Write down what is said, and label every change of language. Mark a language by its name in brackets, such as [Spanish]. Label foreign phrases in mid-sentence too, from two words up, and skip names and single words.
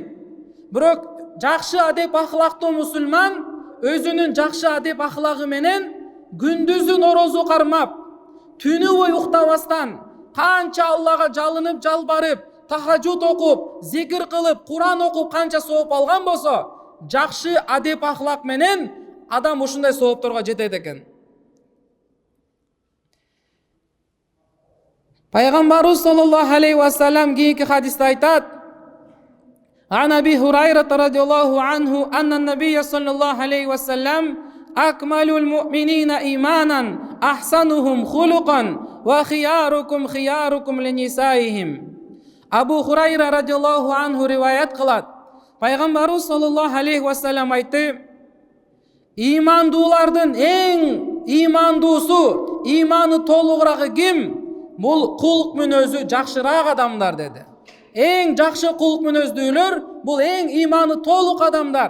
[Kyrgyz] Бирок жакшы адеп ахлактуу мусулман өзүнүн жакшы адеп ахлагы менен күндүзүн орозо кармап, түнү бою уктабастан канча Аллага жалынып жалбарып, тахажжуд окуп, зикир кылып, Куран окуп канча сооп алган болсо, жакшы адеп ахлак менен адам ушундай соопторго жетет экен. Пайгамбарыбыз [Arabic] صلى الله عليه وسلم [Kyrgyz] кийинки хадисте айтат: [Arabic] "عن أبي هريرة رضي الله عنه أن النبي صلى الله عليه وسلم أكمل المؤمنين إيمانا أحسنهم خلقا وخياركم خياركم لنسائهم." [Kyrgyz] Абу Хурайра [Arabic] رضي الله عنه [Kyrgyz] риваят кылат. Пайгамбарыбыз [Arabic] صلى الله عليه وسلم [Kyrgyz] айтты: "Имандуулардын эң имандуусу, иманы толугурагы ким? Бул кулк мүнөзү жакшыраак адамдар" деди. Эң жакшы кулк мүнөздүүлөр бул эң иманы толук адамдар.